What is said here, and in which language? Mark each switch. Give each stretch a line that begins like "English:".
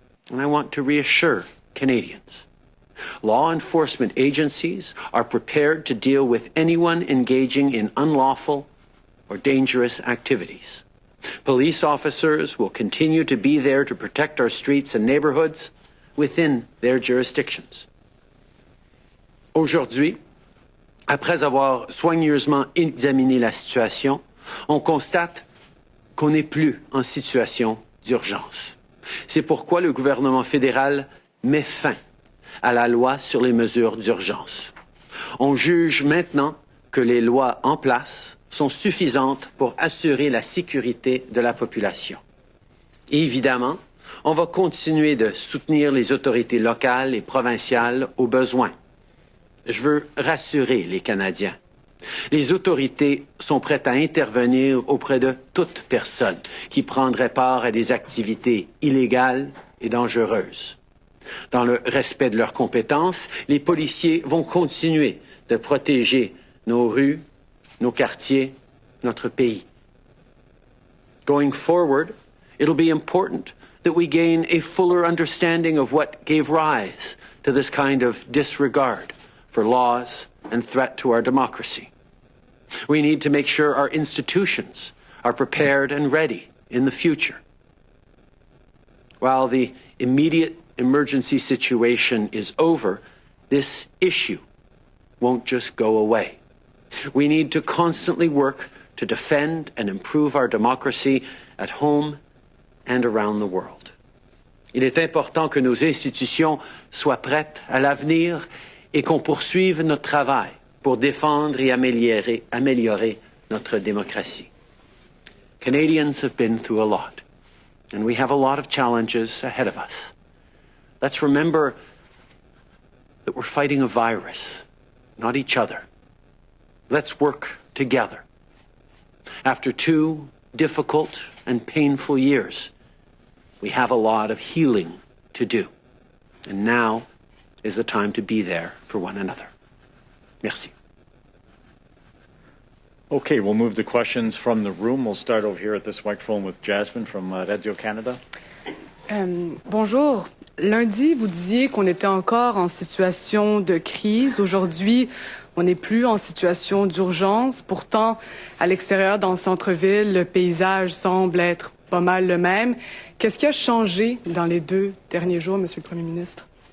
English: And I want to reassure Canadians. Law enforcement agencies are prepared to deal with anyone engaging in unlawful or dangerous activities. Police officers will continue to be there to protect our streets and neighborhoods within their jurisdictions.
French: Aujourd'hui, après avoir soigneusement examiné la situation, on constate qu'on n'est plus en situation d'urgence. C'est pourquoi le gouvernement fédéral met fin à la loi sur les mesures d'urgence. On juge maintenant que les lois en place sont suffisantes pour assurer la sécurité de la population. Et évidemment, on va continuer de soutenir les autorités locales et provinciales au besoin. Je veux rassurer les Canadiens. Les autorités sont prêtes à intervenir auprès de toute personne qui prendrait part à des activités illégales et dangereuses. Dans le respect de leurs compétences, les policiers vont continuer de protéger nos rues, nos quartiers, notre pays.
English: Going forward, it'll be important that we gain a fuller understanding of what gave rise to this kind of disregard for laws and threat to our democracy. We need to make sure our institutions are prepared and ready in the future. While the immediate emergency situation is over, this issue won't just go away. We need to constantly work to defend and improve our democracy at home and around the world.
French: Il est important que nos institutions soient prêtes à l'avenir et qu'on poursuive notre travail pour défendre et améliorer notre démocratie.
English: Canadians have been through a lot, and we have a lot of challenges ahead of us. Let's remember that we're fighting a virus, not each other. Let's work together. After 2 difficult and painful years, we have a lot of healing to do. And now is the time to be there for one another.
French: Merci.
English: Okay, we'll move to questions from the room. We'll start over here at this microphone with Jasmine from Radio-Canada.
French: Bonjour. Lundi, vous disiez qu'on était encore en situation de crise. Aujourd'hui, on n'est plus en situation d'urgence. Pourtant, à l'extérieur, dans le centre-ville, le paysage semble être pas mal le même. Qu'est-ce qui a changé dans les 2 derniers jours, Monsieur le Premier ministre?